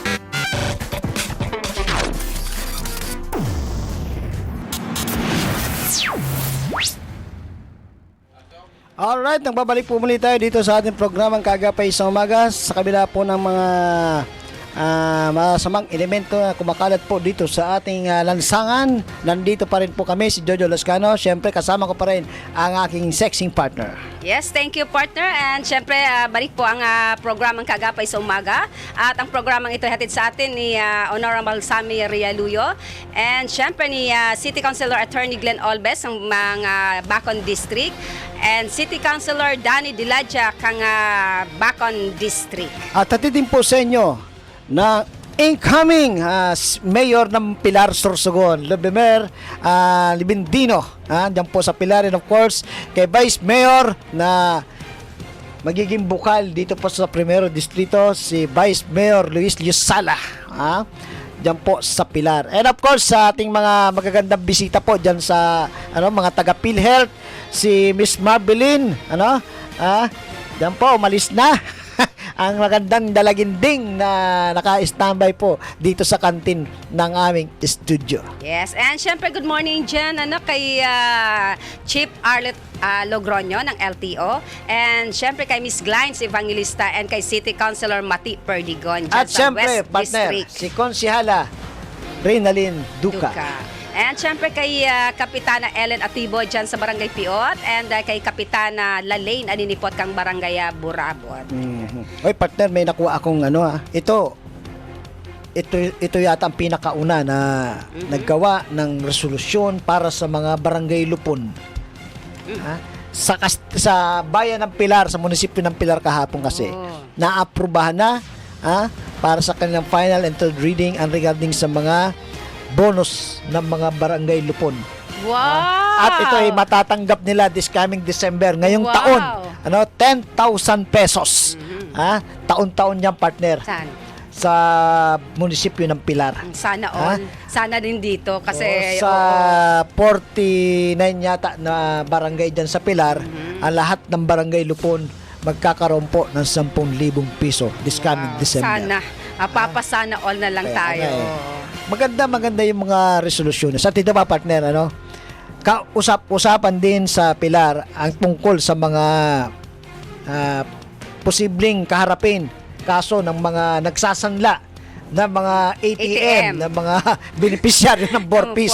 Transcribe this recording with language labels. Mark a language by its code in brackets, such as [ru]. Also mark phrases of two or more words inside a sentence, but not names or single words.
[tl] Alright, nagbabalik po muli tayo dito sa ating programang Kaagapay sa Umaga. Sa kabila po ng mga masamang elemento na kumakalat po dito sa ating lansangan, nandito pa rin po kami, si Jojo Lascano. Siyempre, kasama ko pa rin ang aking sexing partner. [en] Yes, thank you partner. [tl] And syempre, balik po ang programang Kaagapay sa Umaga. At ang programang ito hatid sa atin ni Honorable Sammy Realuyo. And syempre ni City Councilor Attorney Glenn Olbes ng mga Bacon District. And City Councilor Danny Diladja kang Bacon District. At hatidin po sa inyo na [en] incoming Mayor [tl] ng Pilar Sorsogon, Lubimer Libindino. Diyan po sa Pilar, [en] and of course, [tl] kay Vice Mayor na magiging bukal dito po sa Primero Distrito, si Vice Mayor Luis Liosala. Diyan po sa Pilar. [en] And of course, [tl] sa ating mga magagandang bisita po diyan sa mga taga PhilHealth, si Miss Marbeline, diyan po, umalis na. Ang magandang dalaginding na naka-standby po dito sa kantin ng aming studio. [en] Yes, and [tl] syempre [en] good morning [tl] dyan kay Chief Arlet Logroño ng LTO, and syempre kay Miss Glines Evangelista, and kay City Councilor Mati Perdigon dyan At sa syempre, West partner, District. si Konsihala Reynalyn Duca. And syempre kay Kapitana Ellen Atibo dyan sa Barangay Piot, and kay Kapitana Lalaine Aninipot kang Barangay Burabot. Oy, partner, may nakuha akong ito yata ang pinakauna na naggawa ng resolusyon para sa mga barangay lupon. Sa bayan ng Pilar, sa munisipyo ng Pilar kahapon kasi, naaprubahan na para sa kanilang [en] final and third reading and regarding [tl] sa mga bonus ng mga barangay lupon. Wow! At ito ay matatanggap nila [en] this coming December. [tl] Ngayong Wow! taon, 10,000 pesos. Taon-taon niyang partner Saan? sa munisipyo ng Pilar. Sana all. Sana din dito kasi sa 49 yata na barangay dyan sa Pilar, ang lahat ng barangay lupon magkakaroon po ng 10,000 piso [en] this coming December. [tl] Sana. Papasana all na lang tayo. Maganda yung mga resolusyon. Sa dito ba, partner, kausap-usapan din sa Pilar ang tungkol sa mga posibleng kaharapin kaso ng mga nagsasanla ng mga ATM, ng mga beneficiaryo ng Borpis.